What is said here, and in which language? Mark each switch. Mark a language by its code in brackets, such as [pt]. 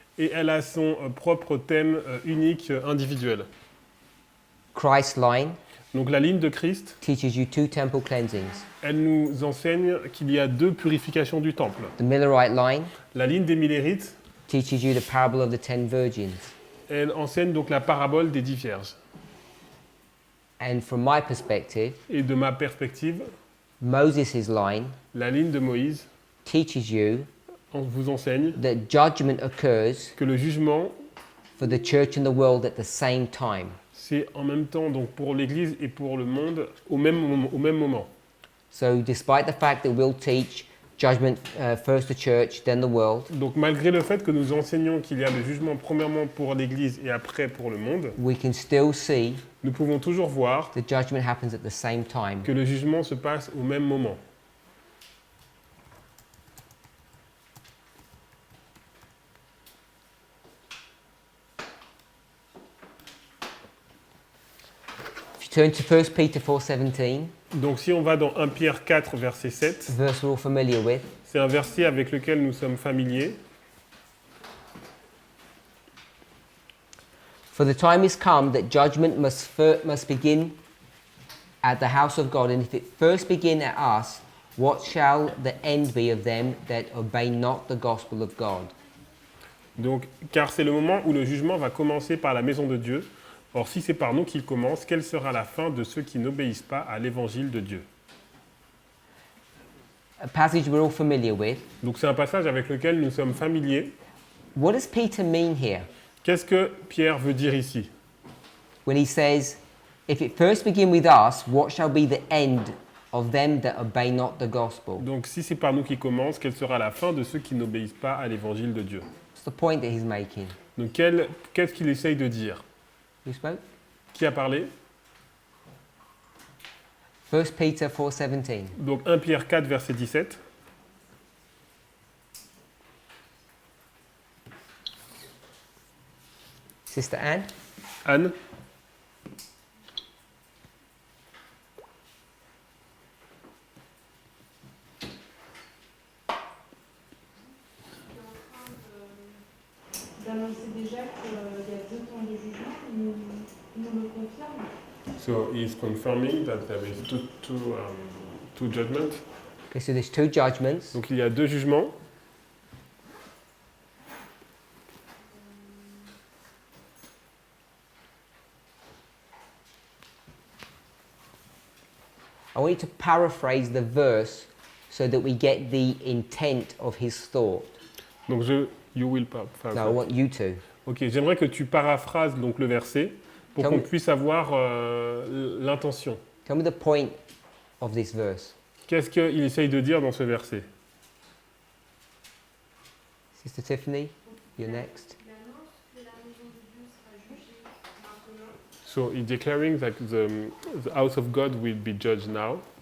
[fr] Et elle a son propre thème unique, individuel. [en] Christ line [fr] Donc la ligne de Christ, [en] teaches you 2 temple cleansings. [fr] elle nous enseigne qu'il y a deux purifications du temple. [en] The Millerite line [fr] La ligne des Millérites, [en] teaches you the parable of the 10 virgins. [fr] elle enseigne donc la parabole des 10 vierges. [en] And from my perspective, [fr] Et de ma perspective, [en] Moses' line [fr] la ligne de Moïse [en] teaches you [fr] on vous enseigne [en] that judgment occurs [fr] que le jugement, [en] for the church and the world at the same time. [fr] c'est en même temps donc pour l'Église et pour le monde au même moment. [en] So despite the fact that we'll teach judgment first the church, then the world, [fr] Donc malgré le fait que nous enseignons qu'il y a le jugement premièrement pour l'Église et après pour le monde, [en] we can still see [fr] nous pouvons toujours voir [en] the judgment happens at the same time. [fr] que le jugement se passe au même moment. [en] If you turn to 1 Peter 4:17, [fr] Donc si on va dans 1 Pierre 4, verset 7, [en] verse we're all familiar with, [fr] c'est un verset avec lequel nous sommes familiers. [en] for the time is come that judgment must begin at the house of God, and if it first begin at us, what shall the end be of them that obey not the gospel of God? [fr] Donc, car c'est le moment où le jugement va commencer par la maison de Dieu. Or, si c'est par nous qu'il commence, quelle sera la fin de ceux qui n'obéissent pas à l'évangile de Dieu? [en] A passage we're all familiar with. [fr] Donc, c'est un passage avec lequel nous sommes familiers. [en] What does Peter mean here? [fr] Qu'est-ce que Pierre veut dire ici? [en] when he says, if it first begin with us, what shall be the end of them that obey not the gospel? [fr] Donc si c'est par nous qui commence, quelle sera la fin de ceux qui n'obéissent pas à l'évangile de Dieu? [en] What's the point that he's making? [fr] Donc qu'est-ce qu'il essaye de dire? [en] Who spoke? [fr] Qui a parlé? [en] 1 Peter 4:17. [fr] Donc 1 Pierre 4, verset 17. [en] Sister Anne? [fr] Anne? D'annoncer déjà qu'il y a 2 temps de jugement, il nous le confirme. [en] So he is confirming that there is two judgments. Okay, so there's 2 judgments. [fr] Donc il y a 2 jugements. [en] I want you to paraphrase the verse so that we get the intent of his thought. Donc you will pas. No, I want you to. [fr] Ok, j'aimerais que tu paraphrases donc le verset pour [en] Tell [fr] qu'on [en] me- [fr] puisse avoir l'intention. [en] Tell me the point of this verse. [fr] Qu'est-ce qu'il essaye de dire dans ce verset? [en] Sister Tiffany, you're next. [fr] Il annonce que la maison de Dieu sera jugée maintenant. [en] So he's declaring that the house of God will be judged now.